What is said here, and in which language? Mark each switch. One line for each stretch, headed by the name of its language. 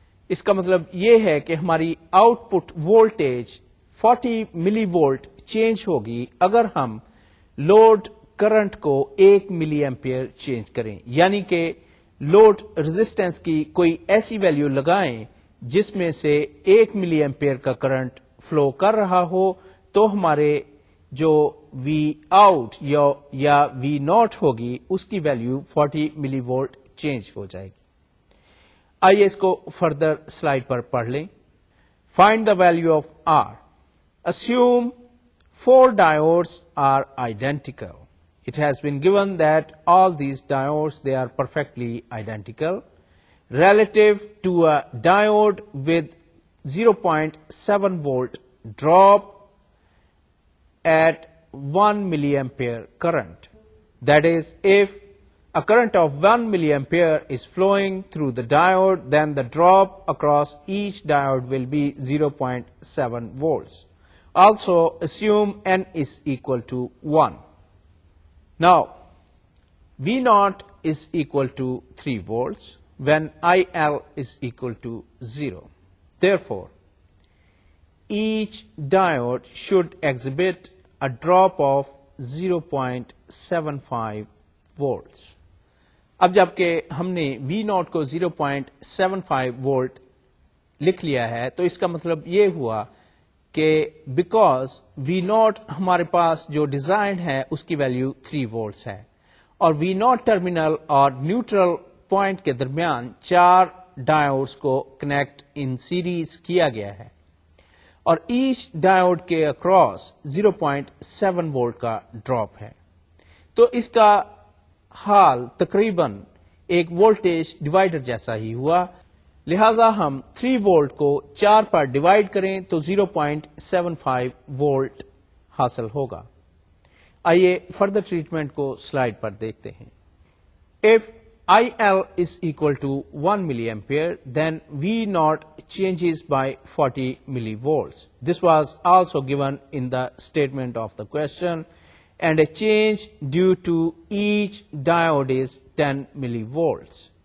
Urdu: اس کا مطلب یہ ہے کہ ہماری آؤٹ پٹ وولٹیج 40 ملی وولٹ چینج ہوگی اگر ہم لوڈ کرنٹ کو 1 ملی ایمپیئر چینج کریں، یعنی کہ لوڈ ریزسٹنس کی کوئی ایسی ویلیو لگائیں جس میں سے 1 ملی ایمپیئر کا کرنٹ فلو کر رہا ہو تو ہمارے جو وی آؤٹ یا وی ناٹ ہوگی اس کی ویلیو 40 ملی وولٹ چینج ہو جائے گی. آئیے اس کو فردر سلائڈ پر پڑھ لیں.
English: Find the value of R. Assume 4 diodes are identical. It has been given that all these diodes, they are perfectly identical relative to a diode with 0.7 volt drop at 1 milliampere current. That is, if a current of 1 milliampere is flowing through the diode, then the drop across each diode will be 0.7 volts. Also, assume n is equal to 1. Now, V naught is equal to 3 volts when IL is equal to 0. Therefore, each diode should exhibit a drop of 0.75 volts.
Urdu: اب جبکہ ہم نے V naught کو 0.75 volt لکھ لیا ہے تو اس کا مطلب یہ ہوا کہ بیکاز وی ناٹ ہمارے پاس جو ڈیزائن ہے اس کی ویلیو 3 وولٹس ہے اور وی ناٹ ٹرمینل اور نیوٹرل پوائنٹ کے درمیان 4 ڈائیوڈز کو کنیکٹ ان سیریز کیا گیا ہے اور ایچ ڈائیوڈ کے اکراس 0.7 وولٹ کا ڈراپ ہے. تو اس کا حال تقریباً ایک وولٹیج ڈیوائڈر جیسا ہی ہوا. لہذا ہم 3 وولٹ کو 4 پر ڈیوائڈ کریں تو 0.75 وولٹ حاصل ہوگا. آئیے فردر ٹریٹمنٹ کو سلائڈ پر دیکھتے ہیں.
English: If IL is equal to 1 milliampere, then V naught changes by 40 millivolts. This was also given in the statement of the question, and a change due to each diode is 10 millivolts.